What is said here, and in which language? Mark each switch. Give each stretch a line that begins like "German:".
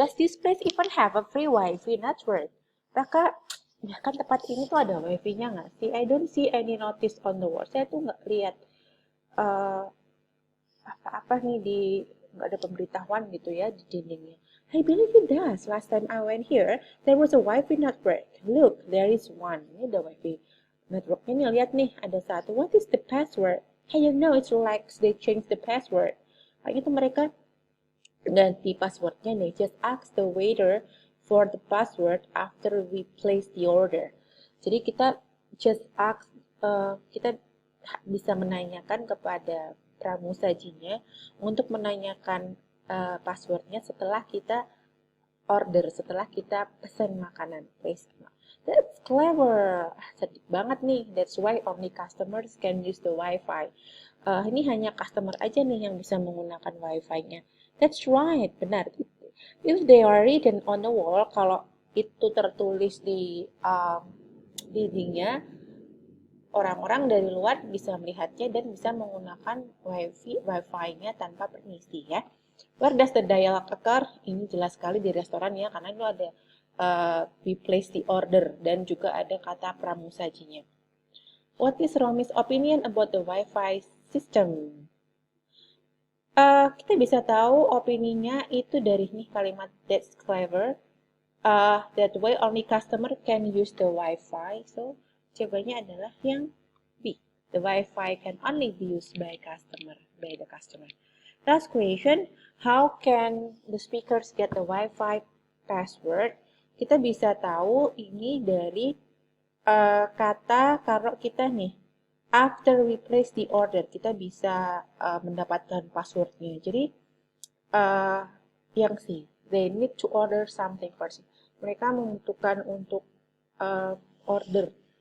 English: Does this place even have a free wifi network?
Indonesian: Maka, ya kan tempat ini tuh ada wifi-nya nggak sih?
English: I don't see any notice on the wall.
Indonesian: Saya tuh nggak lihat apa-apa nih nggak ada pemberitahuan gitu ya di dindingnya.
English: I believe it does. Last time I went here, there was a wifi network. Look, there is one.
Indonesian: Ini ada wifi networknya nih. Lihat nih, ada satu.
English: What is the password? Hey, you know it's like they change the password.
Indonesian: Kayak gitu mereka ganti passwordnya.
English: They just ask the waiter for the password after we place the order.
Indonesian: Jadi kita
English: just ask,
Indonesian: kita bisa menanyakan kepada pramusajinya untuk menanyakan passwordnya setelah kita order, setelah kita pesan makanan.
English: That's clever.
Indonesian: Cerdik banget nih.
English: That's why only customers can use the Wi-Fi.
Indonesian: Ini hanya customer aja nih yang bisa menggunakan Wi-Fi-nya.
English: That's right,
Indonesian: benar.
English: If they are written on the wall,
Indonesian: kalau itu tertulis di dindingnya, orang-orang dari luar bisa melihatnya dan bisa menggunakan Wi-Fi-nya tanpa permisi ya.
English: Where does the dialogue occur?
Indonesian: Ini jelas sekali di restoran ya, karena itu ada
English: we place the order
Indonesian: dan juga ada kata pramusajinya.
English: What is Romi's opinion about the Wi-Fi system?
Indonesian: Kita bisa tahu opininya itu dari nih kalimat
English: that's clever. That way only customer can use the Wi-Fi. So
Indonesian: jawabannya adalah yang B.
English: The Wi-Fi can only be used by the customer. Last question, how can the speakers get the Wi-Fi password?
Indonesian: Kita bisa tahu ini dari kata kalau kita nih,
English: after we place the order,
Indonesian: kita bisa mendapatkan passwordnya. Jadi, yang C,
English: they need to order something first.
Indonesian: Mereka membutuhkan untuk order